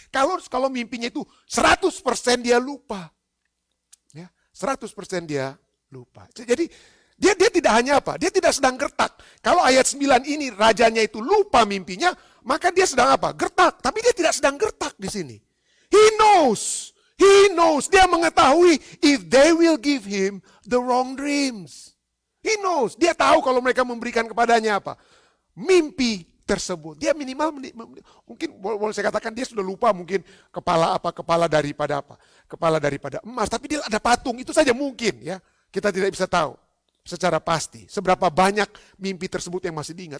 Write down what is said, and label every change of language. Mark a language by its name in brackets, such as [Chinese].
[Indonesian] Kalau mimpinya itu 100% dia lupa. Ya, 100% dia lupa. Jadi dia tidak hanya apa? Dia tidak sedang gertak. Kalau ayat 9 ini rajanya itu lupa mimpinya, maka dia sedang apa? Gertak. Tapi dia tidak sedang gertak di sini. [English] He knows. [Indonesian] Dia mengetahui [English] if they will give him the wrong dreams. He knows. [Indonesian] Dia tahu kalau mereka memberikan kepadanya apa? Mimpi tersebut. Dia minimal mungkin boleh saya katakan dia sudah lupa mungkin kepala daripada apa? Kepala daripada emas, tapi dia ada patung, itu saja mungkin ya. Kita tidak bisa tahu secara pasti seberapa banyak mimpi tersebut yang masih diingat.